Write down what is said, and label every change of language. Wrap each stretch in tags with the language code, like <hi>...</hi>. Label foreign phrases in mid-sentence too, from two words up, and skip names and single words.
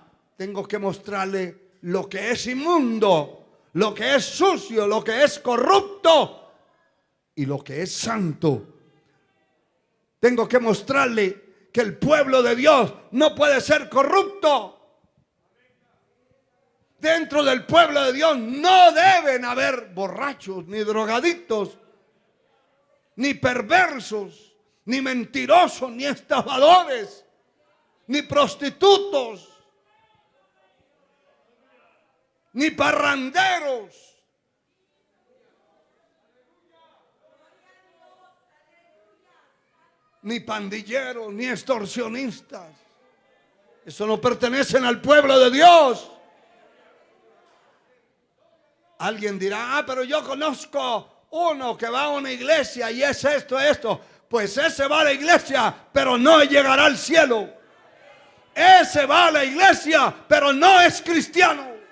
<es>Tengo que mostrarle lo que es inmundo, lo que es sucio, lo que es corrupto y lo que es santo. Tengo que mostrarle que el pueblo de Dios no puede ser corrupto. Dentro del pueblo de Dios no deben haber borrachos, ni drogadictos, ni perversos, ni mentirosos, ni estafadores, ni prostitutos, ni parranderos. Ni pandilleros, ni extorsionistas. Eso no pertenecen al pueblo de Dios. Alguien dirá, pero yo conozco uno que va a una iglesia y es esto. Pues ese va a la iglesia, pero no llegará al cielo. Ese va a la iglesia, pero no es cristiano.</es>